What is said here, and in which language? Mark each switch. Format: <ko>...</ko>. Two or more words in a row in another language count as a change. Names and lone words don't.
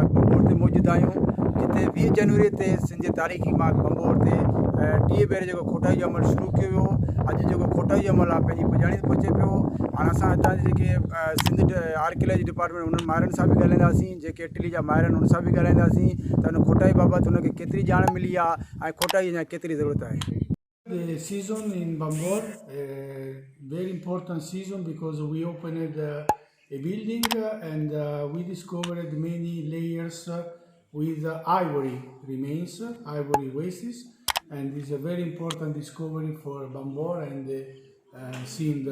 <sd>बंभोर ते मौजूद आहियूं जिते 20 जनवरी ते सिंध जे तारीख़ी मार्ग बंभोर ते 30 भेरे जेको खोटाई जो अमल शुरू कयो वियो। अॼु जेको खोटाई जो अमल आहे पंहिंजी पुॼाणी ते पहुचे पियो। हाणे असां हितां जे जेके सिंध आर्कियोलॉजी डिपार्टमेंट उन्हनि माहिरनि सां बि ॻाल्हाईंदासीं, जेके इटली जा माहिर आहिनि उन सां बि ॻाल्हाईंदासीं त हुन खोटाई बाबति हुनखे केतिरी ॼाण मिली आहे ऐं खोटाई जी केतिरी ज़रूरत आहे।</sd> <en>The season in ڀنڀور, very important season because we opened a building and we discovered many layers with ivory remains, ivory wastes, and it's a very important discovery for ڀنڀور and the Sindh.</en>